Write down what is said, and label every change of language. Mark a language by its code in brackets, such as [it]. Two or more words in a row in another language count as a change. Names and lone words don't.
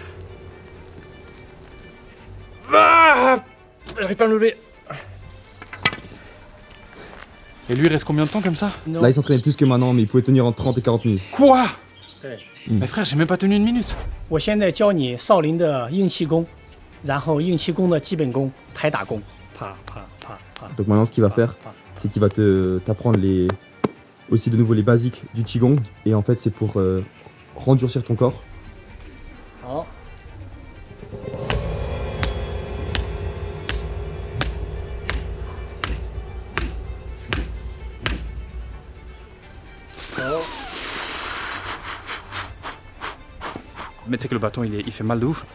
[fr] Ah! J'arrive pas à me lever. Et lui, il reste combien de temps comme ça? Là, il s'entraînait plus que maintenant, mais il pouvait tenir en 30 et 40 minutes. Quoi? [zh] 对， [fr] Mais frère, j'ai même pas tenu 1 minute. [zh] 我现在教你少林的硬气功。 然后硬气功的基本功拍打功，啪啪啪啪。 [fr] Donc maintenant, ce qu'il va faire, c'est qu'il va t'apprendre aussi de nouveau les basiques du Qigong. Et en fait, c'est pour rendurcir ton corps. [zh] 好。 [fr] Mais tu sais que le bâton il fait mal de ouf.